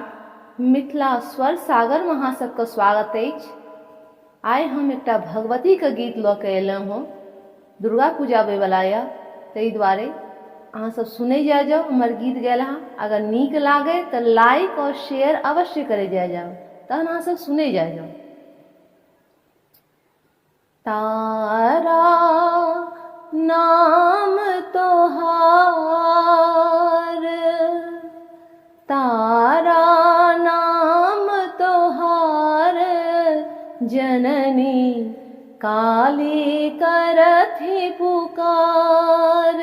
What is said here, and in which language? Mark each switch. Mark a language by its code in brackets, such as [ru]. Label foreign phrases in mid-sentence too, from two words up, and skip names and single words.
[mai] मिथिला स्वर सागर में अहाँ सबके स्वागत अछि। आइ हम एकटा भगवती के गीत लऽ के एलहुँ हँ। दुर्गा पूजा आबै वाला यऽ, ताहि दुआरे अहाँ सब सुनै जाओ हमर गीत गेला। अगर नीक लागे तो लाइक और शेयर अवश्य करे जाओ, तहन अहाँ सब सुनै जाओ। तारा नाम तोहार, तारा नाम तोहार, जननी काली करथि पुकार।